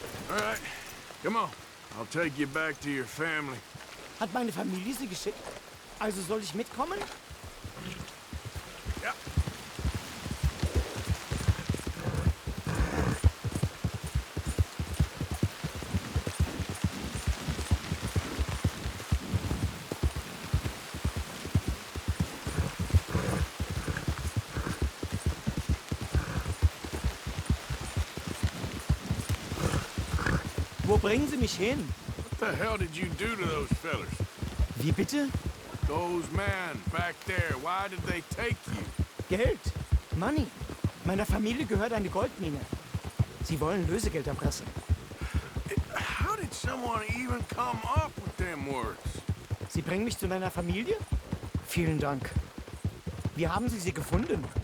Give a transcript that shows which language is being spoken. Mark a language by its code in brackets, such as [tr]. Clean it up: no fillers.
[en] All right, come on. I'll take you back to your family. [de] Hat meine Familie Sie geschickt? Also soll ich mitkommen? Ja. Wo bringen Sie mich hin? [en] What the hell did you do to those fellers? [de] Wie bitte? [en] Those men back there, why did they take you? [de] Geld. [en] Money. [de] Meiner Familie gehört eine Goldmine. Sie wollen Lösegeld erpressen. [en] How did someone even come up with them words? [de] Sie bringen mich zu meiner Familie? Vielen Dank. Wie haben Sie sie gefunden?